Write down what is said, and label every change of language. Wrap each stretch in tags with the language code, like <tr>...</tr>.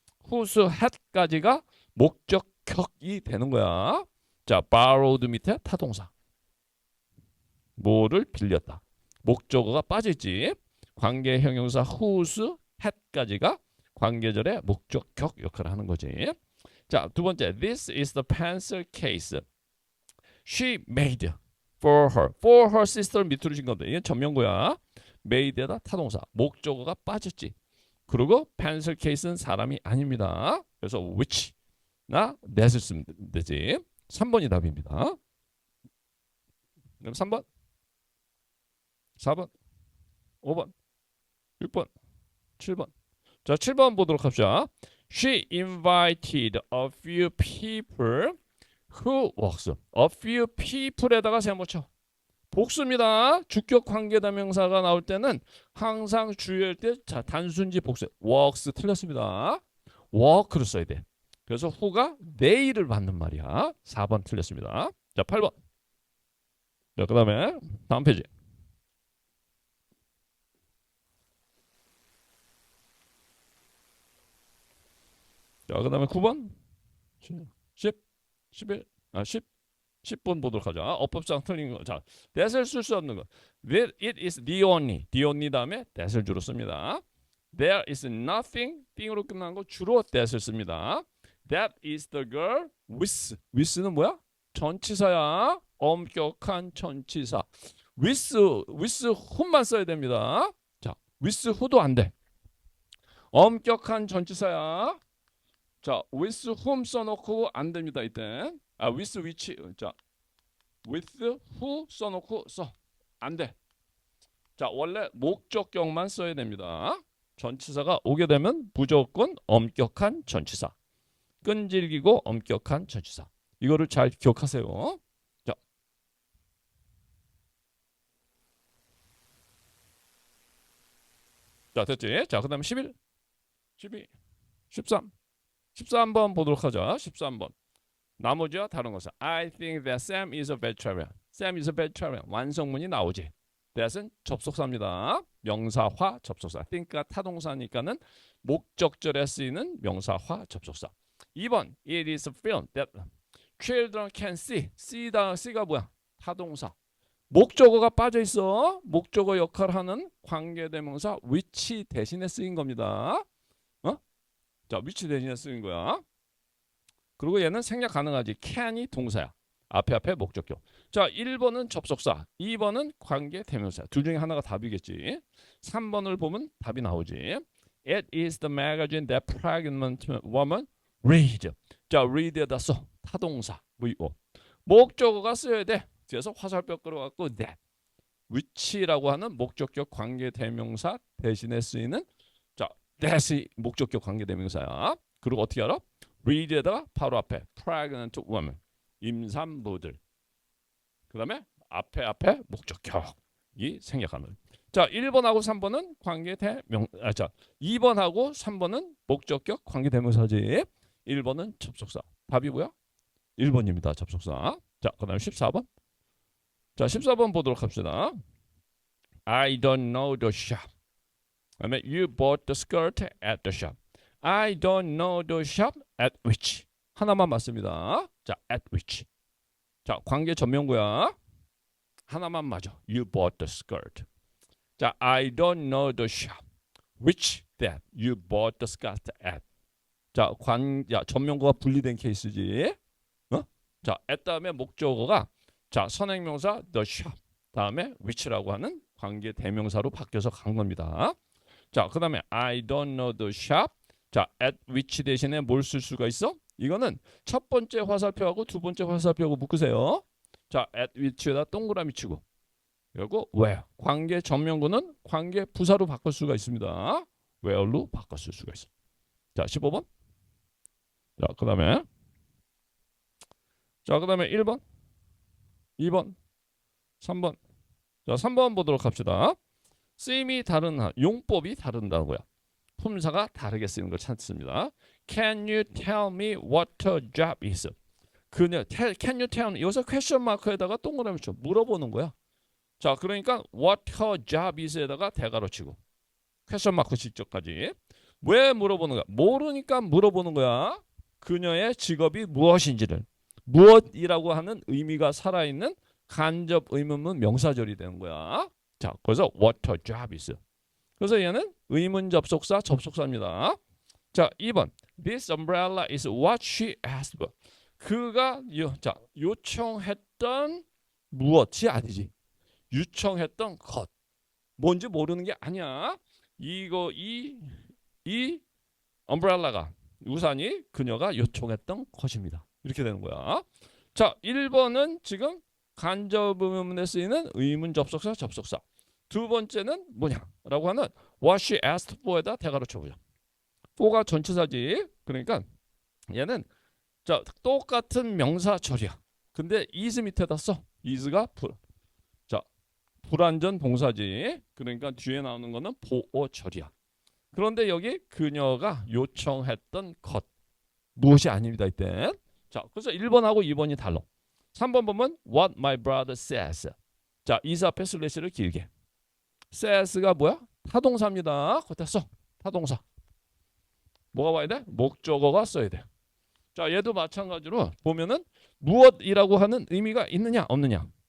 <ko>whose had까지가 목적격이 되는 거야. 자, borrowed 밑에 타동사. 뭐를 빌렸다. 목적어가 빠졌지. 관계 형용사 whose had까지가 관계절의 목적격 역할을 하는 거지. 자, 두 번째.</ko> <en>This is the pencil case she made for her sister</en> <ko>밑으로 진 건데 이건 전명구야. made에다 타동사. 목적어가 빠졌지. 그리고 pencil case는 사람이 아닙니다. 그래서 which나 that을 쓰면 되지. 3번이 답입니다. 그럼 3번, 4번, 5번, 6번, 7번. 자, 7번 보도록 합시다.</ko> <en>She invited a few people who works.</en> <ko>A few people에다가 세모 쳐. 복수입니다. 주격 관계대명사가 나올 때는 항상 주의할 때 자, 단순지 복수. works 틀렸습니다. work를 써야 돼. 그래서 who가 내일을 받는 말이야. 4번 틀렸습니다. 자, 8번. 자, 그 다음에 다음 페이지. 자, 그 다음에 9번, 10, 11, 10번 보도록 하자. 어법상 틀린 거. 자, that을 쓸 수 없는 거.</ko> <en>It is the only 다음에 that을 주로 씁니다. There is nothing,</en> <ko>thing으로 끝나는 거 주로 that을 씁니다.</ko> <en>That is the girl with는 뭐야?</en> <ko>전치사야. 엄격한 전치사. with whom만 써야 됩니다. 자, with who도 안 돼. 엄격한 전치사야. 자, with whom 써놓고 안 됩니다. 이때. with which. 자, with who 써놓고 안 돼. 자, 원래 목적격만 써야 됩니다. 전치사가 오게 되면 무조건 엄격한 전치사. 끈질기고 엄격한 전치사. 이거를 잘 기억하세요. 자, 됐지? 자, 그 다음에 11, 12, 13. 13번 보도록 하자. 13번. 나머지와 다른 것은</ko> <en>I think that Sam is a vegetarian. Sam is a vegetarian.</en> <ko>완성문이 나오지. that은 접속사입니다. 명사화 접속사. think가 타동사니까는 목적절에 쓰이는 명사화 접속사. 2번.</ko> <en>It is a film that children can see.</en> <ko>C가 뭐야? 타동사. 목적어가 빠져 있어. 목적어 역할을 하는 관계대명사 which 대신에 쓰인 겁니다. 자, which 대신에 쓰인 거야. 그리고 얘는 생략 가능하지. can이 동사야. 앞에 목적격. 자, 1번은 접속사, 2번은 관계대명사. 둘 중에 하나가 답이겠지. 3번을 보면 답이 나오지.</ko> <en>It is the magazine that pregnant woman read.</en> <ko>자, read에다 써. 타동사. 목적어가 써야 돼. 그래서 화살표 끌어갖고 that. which라고 하는 목적격 관계대명사 대신에 쓰이는 자, that이 목적격 관계대명사야. 그리고 어떻게 알아? read에다가 바로 앞에 pregnant woman. 임산부들. 그 다음에 앞에 목적격이 생략하는. 자, 1번하고 3번은 자, 2번하고 3번은 목적격 관계대명사지. 1번은 접속사. 답이 뭐야? 1번입니다. 접속사. 자, 그 다음에 14번. 자, 14번 보도록 합시다.</ko> <en>I don't know the shop.</en> <ko>그다음에</ko> <en>you bought the skirt at the shop. I don't know the shop at which.</en> <ko>하나만 맞습니다. 자, at which. 자, 관계 전명구야. 하나만 맞아.</ko> <en>You bought the skirt. 자, I don't know the shop which that you bought the skirt at.</en> <ko>자, 전명구가 분리된 케이스지. 자, at 다음에 목적어가 자, 선행명사 the shop 다음에 which라고 하는 관계 대명사로 바뀌어서 간 겁니다. 자, 그 다음에</ko> <en>I don't know the shop.</en> <ko>자, at which 대신에 뭘 쓸 수가 있어? 이거는 첫 번째 화살표하고 두 번째 화살표하고 묶으세요. 자, at which에다 동그라미 치고 그리고 where. 관계 전명구는 관계 부사로 바꿀 수가 있습니다. where로 바꿨을 수가 있어. 자, 15번. 자, 그 다음에 1번, 2번, 3번. 자, 3번 보도록 합시다. 쓰임이 다른 용법이 다른다고요. 품사가 다르게 쓰이는 걸 찾습니다.</ko> <en>Can you tell me what a job is? Can you tell me?</en> <ko>여기서 question 마크에다가 동그라미 쳐 물어보는 거야. 자, 그러니까 what a job is에다가 대괄호 치고 question 마크 직접까지 왜 물어보는 거야? 모르니까 물어보는 거야. 그녀의 직업이 무엇인지를. 무엇이라고 하는 의미가 살아있는 간접 의문문 명사절이 되는 거야. 자, 그래서</ko> <en>what her job is.</en> <ko>그래서 얘는 의문 접속사 접속사입니다. 자, 2번.</ko> <en>This umbrella is what she asked for.</en> <ko>그가 요청했던 무엇이 아니지. 요청했던 것. 뭔지 모르는 게 아니야. 이 umbrel라가 우산이 그녀가 요청했던 것입니다. 이렇게 되는 거야. 자, 1번은 지금 간접 의문문에 쓰이는 의문 접속사 접속사. 두 번째는 뭐냐라고 하는 what she asked for에다 대가로 쳐보자. for가 전치사지. 그러니까 얘는 자 똑같은 명사절이야. 근데 is 밑에다 써. is가 불완전 동사지. 그러니까 뒤에 나오는 거는 보어절이야. 그런데 여기 그녀가 요청했던 것 무엇이 아닙니다. 이때. 자, 그래서 1번하고 2번이 달라. 3번 보면</ko> <en>what my brother says.</en> <ko>자, is 앞에 슬래시를 길게. says가 뭐야? 타동사입니다. 거기다 써. 타동사. 뭐가 와야 돼? 목적어가 써야 돼. 자, 얘도 마찬가지로 보면은 무엇이라고 하는 의미가 있느냐 없느냐.</ko>